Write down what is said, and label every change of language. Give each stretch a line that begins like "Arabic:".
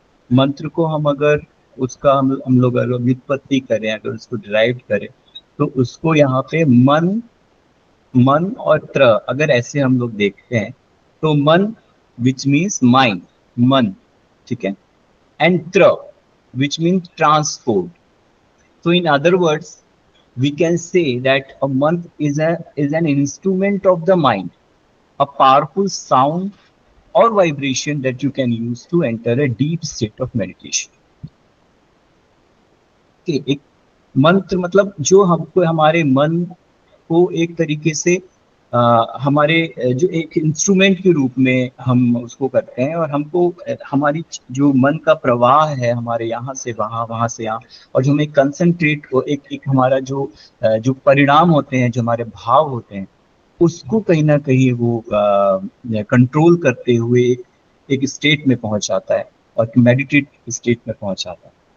Hindi: मंत्र को हम अगर उसका हम लोग अगर व्युत्पत्ति करें, अगर उसको डिराइव करें, तो उसको यहाँ पे मन, मन और त्र, अगर ऐसे हम लोग देखते हैं, तो मन
English: which means mind,
Hindi: मन, ठीक है, एंड त्र
English: Which means transport. So in other words, we can say that a mantra is an instrument of the mind, a powerful sound or vibration that you can use to enter a deep state of meditation.
Hindi: Okay, एक मंत्र मतलब जो हमको हमारे मन को एक तरीके से हमारे जो एक इंस्ट्रूमेंट के रूप में हम उसको करते हैं, और हमको हमारी जो मन का प्रवाह है हमारे यहाँ से वहाँ, वहाँ से यहाँ, और जो हमें कंसंट्रेट, एक एक हमारा जो परिणाम होते हैं, जो हमारे भाव होते हैं, उसको कहीं ना कहीं वो कंट्रोल करते हुए एक स्टेट में पहुंच जाता है, और मेडिटेट स्टेट में पहुंच जाता है।